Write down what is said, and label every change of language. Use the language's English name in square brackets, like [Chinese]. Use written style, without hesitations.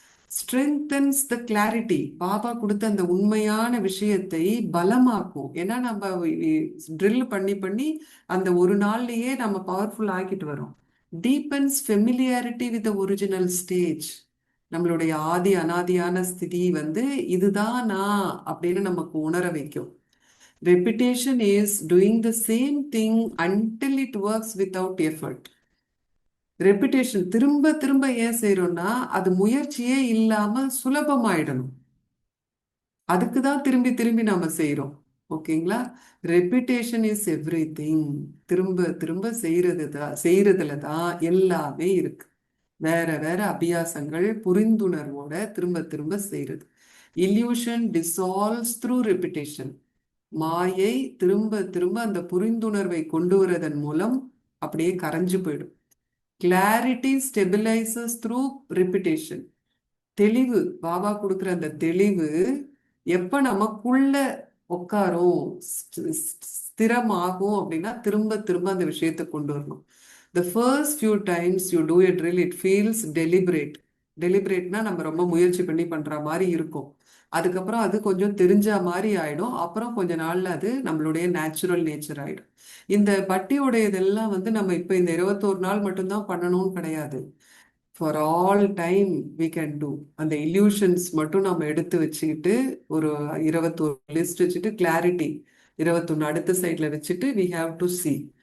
[English] strengthens the clarity, [Tamil] Baba கொடுத்த அந்த உண்மையான விஷயத்தை பலமாக்கும். ஏன்னா நம்ம ட்ரில் பண்ணி பண்ணி அந்த ஒரு நாள்லயே நம்ம பவர்ஃபுல் ஆக்கிட்டு வரோம். [English] deepens familiarity with original stage, [Tamil] நம்மளுடைய ஆதி அனாதியான ஸ்திதி வந்து இதுதான் நான் அப்படின்னு நமக்கு உணர வைக்கும். [English] Repetition is doing the same thing until it works without effort. [Tamil] Repetition திரும்ப திரும்ப ஏன் செய்யறோம்னா அது முயற்சியே இல்லாம சுலபமாயிடணும். அதுக்கு தான் திரும்பி திரும்பி நாம செய்யறோம். ஓகேங்களா? [English] Repetition is every thing. [Tamil] திரும்ப திரும்ப செய்யறதுல தான் எல்லாமே இருக்கு. வேற வேற அபியாசங்கள் புரிந்துணர்வோட திரும்ப திரும்ப செய்யறது. [English] Illusion dissolves through repetition. [Tamil] மாயை திரும்ப திரும்ப அந்த புரிந்துணர்வை கொண்டு வரதன் மூலம் அப்படியே கரைஞ்சு போயிடும். [English] Clarity stabilises through repetition. [Tamil] தெளிவு, பாபா கொடுக்குற அந்த தெளிவு எப்ப நமக்குள்ள உட்காரும் ஸ்திரமாகும் அப்படின்னா திரும்ப திரும்ப அந்த விஷயத்தை கொண்டு வரணும். [English] The first few times you do a drill, it feels deliberate. [Tamil] டெலிபரேட்னா நம்ம ரொம்ப முயற்சி பண்ணி பண்ற மாதிரி இருக்கும். அதுக்கப்புறம் அது கொஞ்சம் தெரிஞ்ச மாதிரி ஆயிடும். அப்புறம் கொஞ்ச நாள்ல அது நம்மளுடைய நேச்சுரல் நேச்சர் ஆயிடும். இந்த பட்டியோடைய இதெல்லாம் வந்து நம்ம இப்ப இந்த 21 நாள் மட்டும்தான் பண்ணணும்னு கிடையாது. [English] For all time we can do. [Tamil] அந்த இல்யூஷன்ஸ் மட்டும் நம்ம எடுத்து வச்சுக்கிட்டு ஒரு 21 லிஸ்ட் வச்சுட்டு கிளாரிட்டி 21 அடுத்த சைட்ல வச்சுட்டு [English] We have to see.